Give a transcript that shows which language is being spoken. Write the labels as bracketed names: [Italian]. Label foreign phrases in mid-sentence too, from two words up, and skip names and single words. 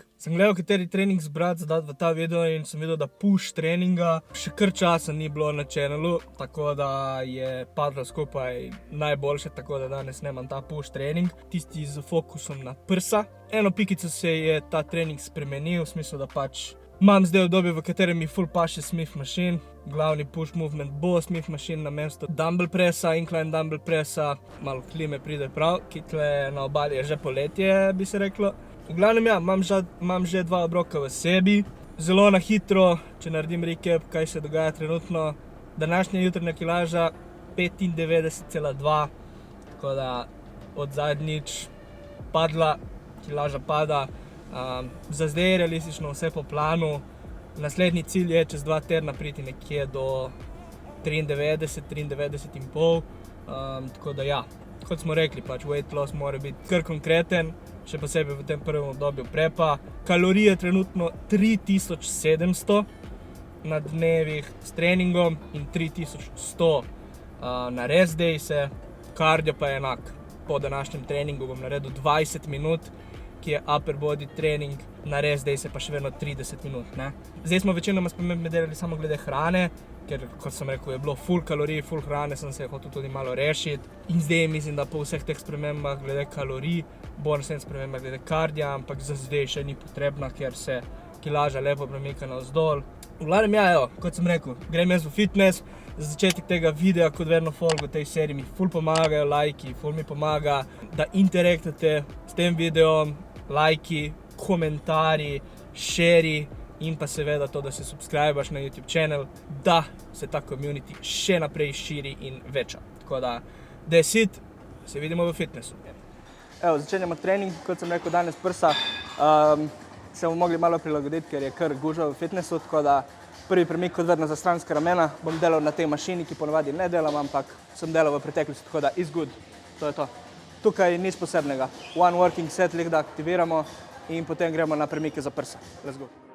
[Slovenian] Sem gledal, kateri trening zbrati za dati v ta video in sem videl, da push treninga še kar časa ni bilo na channelu, tako da je padlo skupaj najboljše, tako da danes nemam ta push trening, tisti z fokusom na prsa. Eno pikico se je ta trening spremenil, v smislu, da pač imam zdaj obdobje, v katerem mi ful paše Smith Machine. Glavni [English] push movement [Slovenian] bo Smith Machine namesto [English] dumbbell pressa, incline dumbbell pressa. [Slovenian] Malo klime pride prav, ki tle na obali je že poletje, bi se reklo. V glavnem ja, imam že 2 obroka v sebi. Zelo na hitro, če naredim recap, kaj se dogaja trenutno. Današnja jutranja kilaža 95,2, tako da od zadnjič padla, kilaža pada. Za zdaj je realistično vse po planu. Naslednji cilj je čez 2 tedna priti nekje do 93,5. Tako da ja, kot smo rekli, pač [English] weight loss [Slovenian] mora biti kar konkreten, še posebej v tem prvem obdobju prepa. Kalorije trenutno 3700 na dnevih s treningom in 3100 na [English] rest dayse. [Slovenian] Kardio pa je enak. Po današnjem treningu bom naredil 20 minut, ki je [English] upper body [Slovenian] trening, na [English] rest dayse [Slovenian] pa še vedno 30 minut, ne. Zdaj smo večinoma spremembe delali samo glede hrane, ker, kot sem rekel, je bilo full kalorij, full hrane, sem se hotel tudi malo rešiti. In zdaj mislim, da po vseh teh spremembah glede kalorij, bo naslednja sprememba glede kardija, ampak za zdaj še ni potrebna, ker se kilaža lepo premika navzdol. V glavnem ja, evo, kot sem rekel, grem jaz v fitness. Za začetek tega videa, kot vedno folk v tej seriji mi ful pomagajo lajki, ful mi pomaga, da interaktate s tem videom, lajki, komentarji, šeri in pa seveda to, da se subscribaš na YouTube channel, da se ta community še naprej širi in veča. Tako da, [English] that's it, [Slovenian] se vidimo v fitnessu. Evo, začenjamo trening, kot sem rekel, danes prsa. Se bomo mogli malo prilagoditi, ker je kar gužva v fitnessu, tako da prvi premik kot vedno za stranska ramena bom delal na tej mašini, ki ponavadi ne delam, ampak sem delal v preteklosti, tako da [English] is good, [Slovenian] to je to. Tukaj nič posebnega. [English] One working set, [Slovenian] lik da aktiviramo in potem gremo na premike za prsa. [English] Let's go.